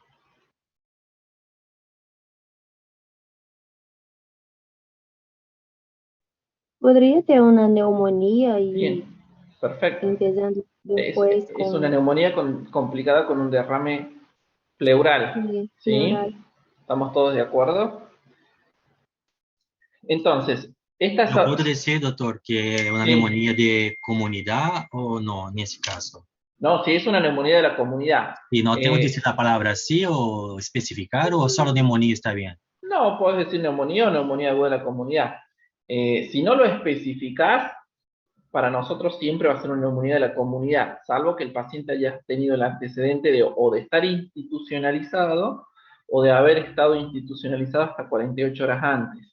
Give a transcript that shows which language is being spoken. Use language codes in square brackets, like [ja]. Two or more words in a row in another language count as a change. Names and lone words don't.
[es] Podría ter una neumonía y Bien, perfecto. empezando Es, después es una con neumonía complicada con un derrame pleural, ¿sí? neural. ¿Estamos todos de acuerdo? Entonces, [pt] Eu posso dizer, doutor, que é uma [es] sí, [pt] pneumonia de comunidade ou não, nesse caso? [es] no, si es una neumonía de la comunidad. [pt] E não tenho que dizer a palavra assim ou especificar ou só pneumonia está bem? [es] No, podés decir neumonía o neumonía aguda de la comunidad. Si no lo especificás, para nosotros siempre va a ser una neumonía de la comunidad, salvo que el paciente haya tenido el antecedente de estar institucionalizado o de haber estado institucionalizado hasta 48 horas antes.